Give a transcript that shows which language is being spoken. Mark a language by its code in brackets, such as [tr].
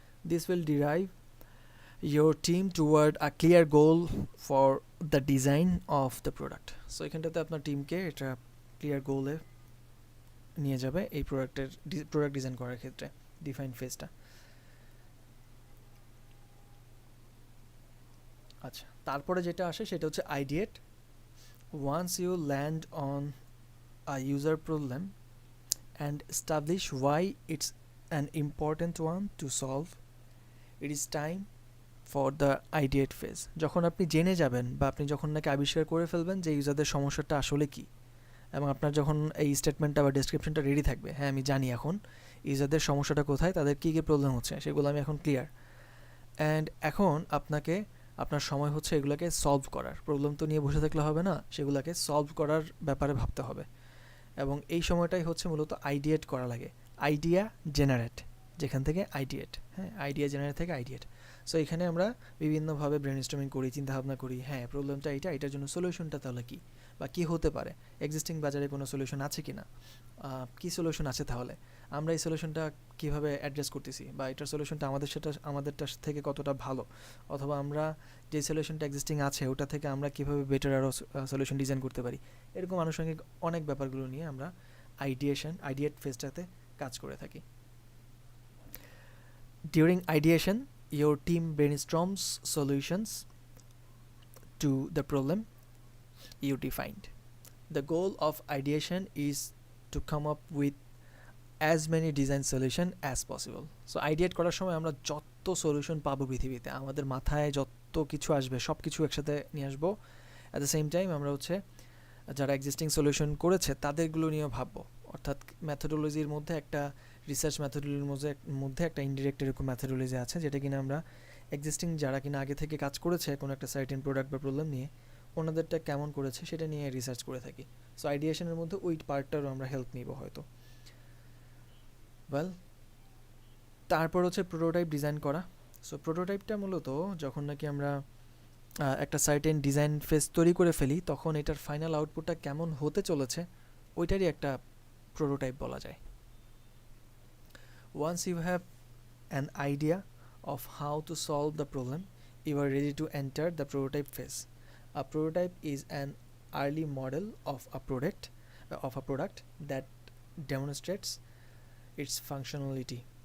[en] This will derive your team toward a clear goal for the design of the product. [bn] So এখানটাতে আপনার টিমকে এটা clear গোলে নিয়ে যাবে এই প্রোডাক্ট ডিজাইন করার ক্ষেত্রে ডিফাইন ফেজটা। আচ্ছা, তারপরে যেটা আসে সেটা হচ্ছে আইডিয়েট। [en] Once you land on a user problem and establish why it's an important one to solve, it is time for the ideate phase. [bn] যখন আপনি জেনে যাবেন বা আপনি যখন নাকি আবিষ্কার করে ফেলবেন যে ইউজারদের সমস্যাটা আসলে কি, এবং আপনার যখন এই স্টেটমেন্টটা বা ডেসক্রিপশনটা রেডি থাকবে, হ্যাঁ আমি জানি এখন ইউজারদের সমস্যাটা কোথায়, তাদের কী কী প্রবলেম হচ্ছে সেগুলো আমি এখন ক্লিয়ার, অ্যান্ড এখন আপনার সময় হচ্ছে এগুলোকে সলভ করার। প্রবলেম তো নিয়ে বসে থাকলে হবে না, সেগুলোকে সলভ করার ব্যাপারে ভাবতে হবে, এবং এই সময়টাই হচ্ছে মূলত আইডিয়েট করা লাগে। আইডিয়া জেনারেট, যেখান থেকে আইডিয়েট, হ্যাঁ আইডিয়া জেনারেট থেকে আইডিয়েট। সো এখানে আমরা বিভিন্নভাবে ব্রেনস্টর্মিং করি, চিন্তাভাবনা করি, হ্যাঁ প্রবলেমটা এইটা, এটার জন্য সলিউশনটা তাহলে কী, বা কী হতে পারে, এক্সিস্টিং বাজারে কোনো সলিউশন আছে কি না, কী সলিউশন আছে, তাহলে আমরা এই সলিউশনটা কীভাবে অ্যাড্রেস করতেছি, বা এটার সলিউশনটা আমাদেরটার থেকে কতটা ভালো, অথবা আমরা যে সলিউশনটা এক্সিস্টিং আছে ওটা থেকে আমরা কীভাবে বেটার আরও সলিউশন ডিজাইন করতে পারি। এরকম আনুষঙ্গিক অনেক ব্যাপারগুলো নিয়ে আমরা আইডিয়েট ফেজটাতে কাজ করে থাকি। [en] During ideation, your team brainstorms solutions to the problem you defined. The goal of ideation is to come up with as many design solution as possible. [bn] So ideate করার সময় আমরা যত সলিউশন পাবো পৃথিবীতে, আমাদের মাথায় যত কিছু আসবে সব কিছু একসাথে নিয়ে আসবো। [en] at the same time [bn] আমরা হচ্ছে যারা এক্সিস্টিং সলিউশন করেছে তাদেরগুলো নিয়েও ভাববো। অর্থাৎ ম্যাথোডোলজির মধ্যে একটা রিসার্চ ম্যাথোডোলজির মধ্যে একটা ইনডিরেক্ট এরকম ম্যাথোডোলজি আছে, যেটা কিনা আমরা এক্সিস্টিং যারা কিনা আগে থেকে কাজ করেছে কোনো একটা সার্টেন প্রোডাক্ট বা প্রবলেম নিয়ে, ওনাদেরটা কেমন করেছে সেটা নিয়ে রিসার্চ করে থাকি। সো আইডিয়েশনের মধ্যে ওই পার্টটারও আমরা হেল্প নিব হয়তো। ওয়েল, তারপর হচ্ছে প্রোটোটাইপ ডিজাইন করা। সো প্রোটোটাইপটা মূলত যখন নাকি আমরা একটা সার্টেন ডিজাইন ফেজ তৈরি করে ফেলি, তখন এটার ফাইনাল আউটপুটটা কেমন হতে চলেছে ওইটারই একটা প্রোটোটাইপ বলা যায়। [en] Once you have an idea of how to solve the problem, you are ready to enter the prototype phase. A prototype is an early model of a product that demonstrates its functionality.